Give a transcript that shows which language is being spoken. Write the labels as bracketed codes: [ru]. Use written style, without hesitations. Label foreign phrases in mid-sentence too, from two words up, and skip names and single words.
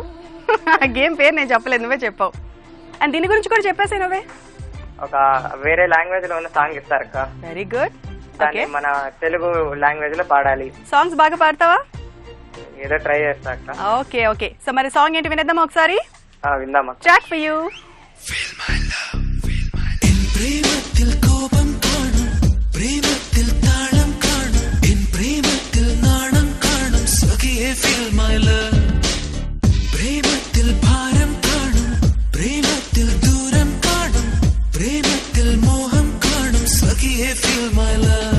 [te] గేమ్ పేరు నేను చెప్పలేదు, నువ్వే చెప్పావు. అండ్ దీని గురించి కూడా చెప్పేసావు నువ్వే. ఒక వేరే లాంగ్వేజ్ లో ఉన్న సాంగ్ ఇస్తారక్క. [en] very good. [te] దాన్ని మన తెలుగు లాంగ్వేజ్ లో పాడాలి. సాంగ్స్ బాగా పాడతావా? ఏదో ట్రై చేస్తా అక్క. [en] okay okay, so [te] మరి సాంగ్ ఏంటి వినేద్దామా ఒకసారి? విందామా? [en] track for you. [ml] പ്രേമത്തിൽ കോപം കാണും, പ്രേമത്തിൽ താളം കാണും, എൻ പ്രേമത്തിൽ നാണം കാണും, സഖിയേ [en] feel my love. [ml] പ്രേമത്തിൽ ഭാരം കാണും, പ്രേമത്തിൽ ദൂരം കാണും, പ്രേമത്തിൽ മോഹം കാണും, സഖിയേ [en] feel my love.